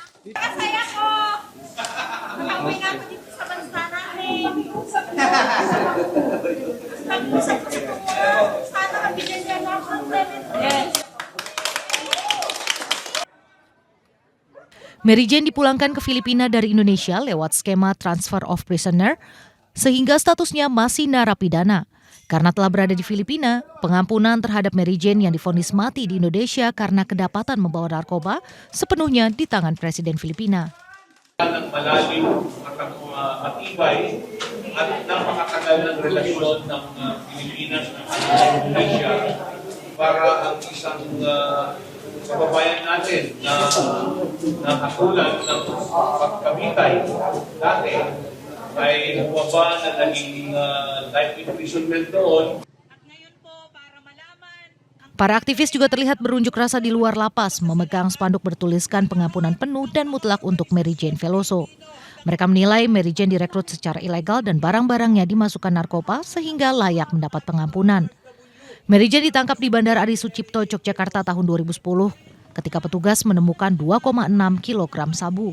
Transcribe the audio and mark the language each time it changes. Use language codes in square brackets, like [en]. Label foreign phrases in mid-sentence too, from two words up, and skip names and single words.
[id] Mary Jane dipulangkan ke Filipina dari Indonesia lewat skema [en] transfer of prisoner, [id] sehingga statusnya masih narapidana. Karena telah berada di Filipina, pengampunan terhadap Mary Jane yang divonis mati di Indonesia karena kedapatan membawa narkoba sepenuhnya di tangan Presiden Filipina. [tl] Malalim at matibay at napakatagal ng relasyon ng Pilipinas at Indonesia para ang isang kababayan natin na nakasulan ng pagkamitay dati ay bumaba na naging [en] life imprisonment [tl] doon. [id] Para aktivis juga terlihat berunjuk rasa di luar lapas, memegang spanduk bertuliskan pengampunan penuh dan mutlak untuk Mary Jane Veloso. Mereka menilai Mary Jane direkrut secara ilegal dan barang-barangnya dimasukkan narkoba sehingga layak mendapat pengampunan. Mary Jane ditangkap di Bandara Adi Sucipto, Yogyakarta tahun 2010 ketika petugas menemukan 2,6 kg sabu.